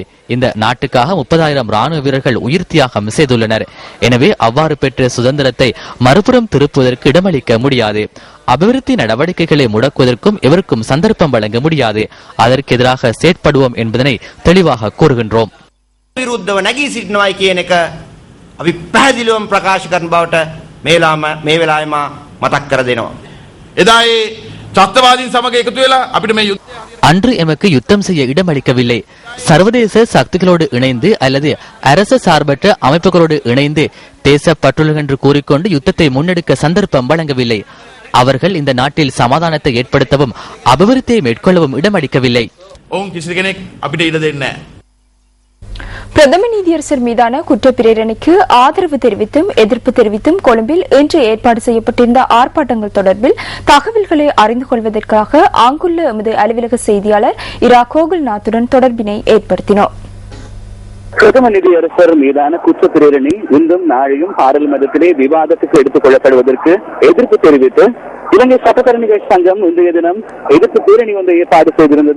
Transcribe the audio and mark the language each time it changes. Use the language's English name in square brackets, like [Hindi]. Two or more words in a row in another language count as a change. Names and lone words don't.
[Tamil] இந்த நாட்டுக்காக 30,000 ராணுவ வீரர்கள் உயிர் தியாகம் செய்துள்ளனர். எனவே அவ்வாறு பெற்ற சுதந்திரத்தை மறுபுறம் திருப்புவதற்கு இடமளிக்க முடியாது. அபிவிருத்தி நடவடிக்கைகளை முடக்குவதற்கும் எவருக்கும் சந்தர்ப்பம் வழங்க முடியாது. அதற்கு எதிராக செயற்படுவோம் என்பதனை தெளிவாக கூறுகின்றோம். [Sinhala] විරුද්ධව නැගී සිටිනවායි කියන එක අපි පැහැදිලිවම ප්‍රකාශ කරන බවට මේ වෙලාවේ මා මතක් කර දෙනවා. එදා ඒ ත්‍ස්තවාදීන් සමග එකතු වෙලා අපිට මේ [Tamil] அன்று எமக்கு யுத்தம் செய்ய இடமளிக்கவில்லை. சர்வதேச சக்திகளோடு இணைந்து அல்லது அரசு சார்பற்ற அமைப்புகளோடு இணைந்து தேசப்பற்றுள்ளது என்று கூறிக்கொண்டு யுத்தத்தை முன்னெடுக்க சந்தர்ப்பம் வழங்கவில்லை. அவர்கள் இந்த நாட்டில் சமாதானத்தை ஏற்படுத்தவும் அபிவிருத்தியை மேற்கொள்ளவும் இடமளிக்கவில்லை. [Sinhala] ඔවුන් කිසි කෙනෙක් අපිට ඉඩ දෙන්නේ නැහැ. [Tamil] பிரதம நீதியரசர் மீதான குற்றப்பிரேரணைக்கு ஆதரவு தெரிவித்தும் எதிர்ப்பு தெரிவித்தும் கொழும்பில் இன்று ஏற்பாடு செய்யப்பட்டிருந்த ஆர்ப்பாட்டங்கள் தொடர்பில் தகவல்களை அறிந்து கொள்வதற்காக அங்குள்ள எமது அலுவலக செய்தியாளர் இரா கோகுல்நாத்துடன் தொடர்பினை ஏற்படுத்தினோம். பிரதம நீதியரசர் மீதான குற்றப்பிரேரணை இன்றும் நாளையும் பாராளுமன்றத்திலே விவாதத்துக்கு எடுத்துக் கொள்ளப்படுவதற்கு எதிர்ப்பு தெரிவித்து இலங்கை சட்டத்தரணிகள் சங்கம் இன்றைய தினம் எதிர்ப்பு பேரணி ஒன்றை ஏற்பாடு செய்திருந்தது.